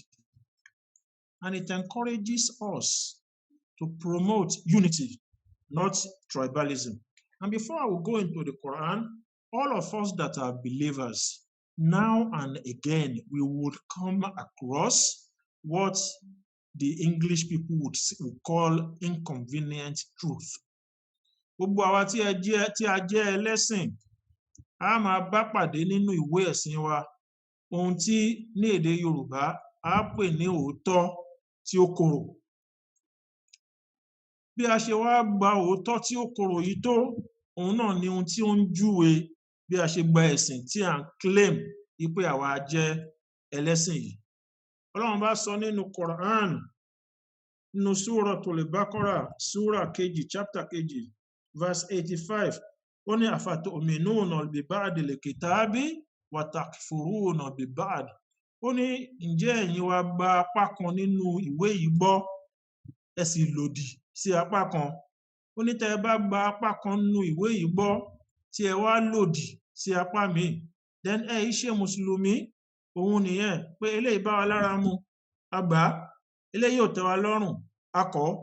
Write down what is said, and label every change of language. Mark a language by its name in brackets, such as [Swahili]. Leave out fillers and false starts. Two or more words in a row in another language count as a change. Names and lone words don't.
[English] And it encourages us to promote unity, not tribalism. And before I will go into the Quran, all of us that are believers, now and again, we would come across what the English people would call inconvenient truth. [Yoruba] Gbogbo àwa tí a jẹ́ ẹlẹ́sìn, a máa bá pàdé nínú ìwé ẹ̀sìn wa ohun tí ní èdè Yorùbá a pè ní òótọ́ tí ó korò. Bí a ṣe wá gba òótọ́ tí ó korò yìí tó, òun náà ni ohun tí ó ń júwe bí a ṣe gba ẹ̀sìn tí à ń claim wípé àwa jẹ́ ẹlẹ́sìn yìí. Ọlọ́run bá sọ nínú Quran, nínú Suratul Baqarah, Surah kejì, chapter kejì, verse 85, ó ní [Arabic] أفتؤمنون ببعض الكتاب وتكفرون ببعض. [Yoruba] Ó ní ǹjẹ́ ẹ̀yin wá gba apá kan nínú ìwé yìí gbọ́, ẹ sì lòdì sí apá kan. Ó ní tẹ́ ẹ bá gba apá kan nínú ìwé yìí gbọ́ tí ẹ wá lòdì sí apá míì, then ẹ yìí ṣe mùsùlùmí. Òun nìyẹn pé eléyìí bá wa lára mu, a gbà á, eléyìí ò tẹ́ wa lọ́rùn, a kọ̀ ọ́.